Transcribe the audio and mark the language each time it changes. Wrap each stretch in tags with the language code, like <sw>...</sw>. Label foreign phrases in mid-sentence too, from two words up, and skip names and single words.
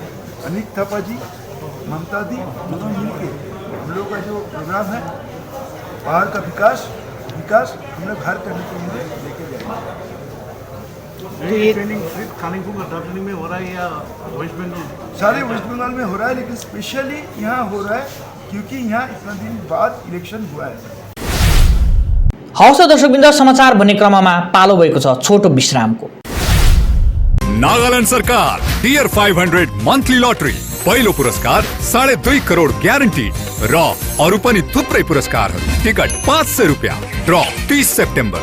<hi>अनिक थापा जी, ममता दी दोनों मिलके हम लोग का जो प्रोग्राम है पहाड़ का विकास हम लोग हर करने के लिए लेके जाएंगे। ये ट्रेनिंग सिर्फ कालिम्पोंग और दार्जिलिंग में हो रहा है या वेस्ट बंगाल? सारे वेस्ट बंगाल में हो रहा है, लेकिन स्पेशली यहाँ हो रहा है क्योंकि यहाँ इतना दिन बाद इलेक्शन हुआ है।</hi> <ne>हौस् दर्शकवृन्द, समाचार भन्ने क्रममा पालो भएको छ छोटो विश्रामको। नागालैंड सरकार टियर 500 मंथली लॉटरी पहिलो पुरस्कार 2.5 करोड ग्यारेन्टी र अरु पनि थुप्रै पुरस्कारहरू। टिकट 500 रुपियाँ। ड्र 30 सेप्टेम्बर।</ne>